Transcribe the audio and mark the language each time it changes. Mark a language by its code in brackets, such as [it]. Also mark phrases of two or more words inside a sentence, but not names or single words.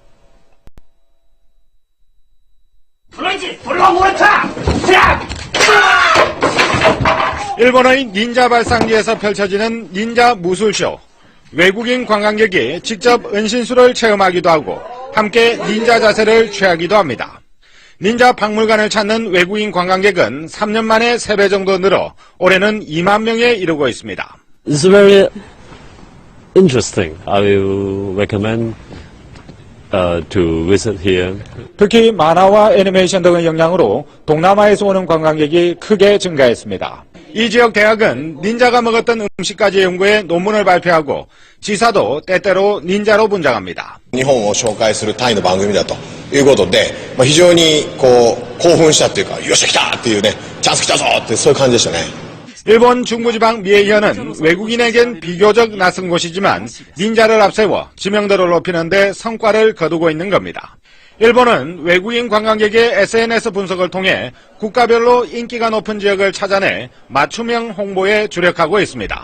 [ko] 일본의 닌자 발상지에서 펼쳐지는 닌자 무술쇼. 외국인 관광객이 직접 은신술을 체험하기도 하고 함께 닌자 자세를 취하기도 합니다. 닌자 박물관을 찾는 외국인 관광객은 3년 만에 3배 정도 늘어 올해는 2만 명에 이르고 있습니다. [en] It's very interesting. I will recommend to visit here. [ko] 특히 만화와 애니메이션 등의 영향으로 동남아에서 오는 관광객이 크게 증가했습니다. 이 지역 대학은 닌자가 먹었던 음식까지 연구해 논문을 발표하고 지사도 때때로 닌자로 분장합니다. [ja] 日本を紹介するタイの番組だということで、非常にこう興奮したっていうか、よっしゃ来たっていうね、チャンス来たぞってそういう感じでしたね。 [ko] 일본 중부지방 미에현은 외국인에겐 비교적 낯선 곳이지만 닌자를 앞세워 知名도를 높이는 데 성과를 거두고 있는 겁니다. 일본은 외국인 관광객의 SNS 분석을 통해 국가별로 인기가 높은 지역을 찾아내 맞춤형 홍보에 주력하고 있습니다.